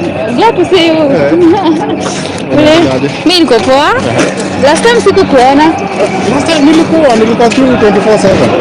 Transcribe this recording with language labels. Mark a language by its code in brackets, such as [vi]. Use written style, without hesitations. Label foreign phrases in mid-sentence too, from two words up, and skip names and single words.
[en] Glad to see you. [sw] Mimi niko poa. [en] Last time [sw] sikukuona. [en] Last time [sw] nilikuwa tu 24/7.